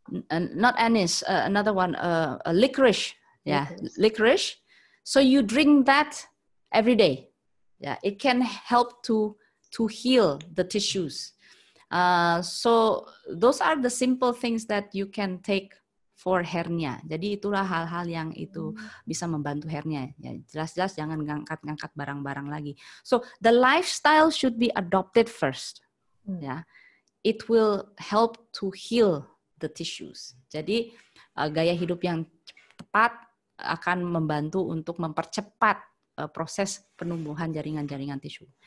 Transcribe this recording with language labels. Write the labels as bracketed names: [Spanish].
[English] Not anise, another one, licorice. Yeah, licorice. So you drink that every day. Yeah, it can help to heal the tissues. So those are the simple things that you can take for hernia. [Indonesian] Jadi itulah hal-hal yang itu bisa membantu hernia. Ya, jelas-jelas jangan ngangkat-ngangkat barang-barang lagi. [English] So the lifestyle should be adopted first. Ya, it will help to heal the tissues. [Indonesian] Jadi gaya hidup yang tepat akan membantu untuk mempercepat proses penumbuhan jaringan-jaringan tisu.